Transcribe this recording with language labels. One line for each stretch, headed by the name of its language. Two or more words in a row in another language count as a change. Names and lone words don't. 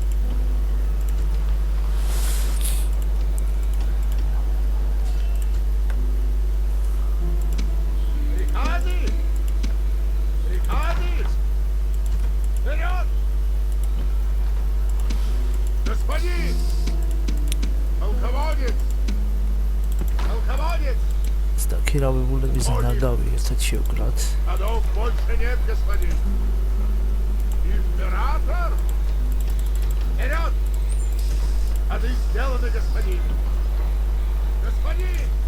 Russian: Приказы! Приказы! Вперед! Господин! Полководец! Полководец!
Georgian: სტაქირავებულების ნაგავი ერთად შევკრათ
Russian: Ходов больше нет, господин! Император! Вперед! Ходы сделаны, господин! Господин!